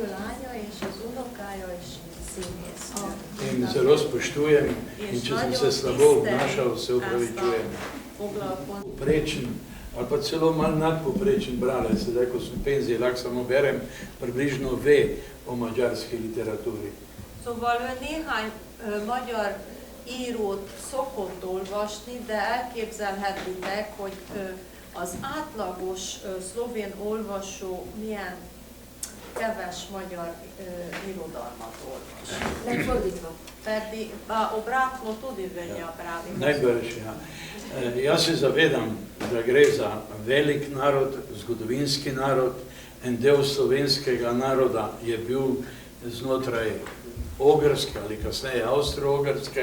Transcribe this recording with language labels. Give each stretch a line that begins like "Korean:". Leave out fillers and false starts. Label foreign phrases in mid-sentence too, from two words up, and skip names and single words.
Slovenian: In zelo spoštujem in če sem se slabo obnašal, se upravičujem. Poprečen ali pa celo malo nadpoprečen bralec, sedaj ko sem v penziji, lahko samo berem, približno ve o mađarski literatúri.
Hungarian: Szóval néhány magyar írót szokott olvasni, de elképzelhetitek, hogy az átlagos szlovén olvasó milyen keves magyar irodalmat olvas. Megfordítva.
Slovenian: Pedig obratno tudi velja pravi. Najbrž, ja. Jaz se zavedam, da gre za velik narod, zgodovinski narod, en del slovenskega naroda je bil znotraj Ogrske ali kasneje Avstro-Ogrske.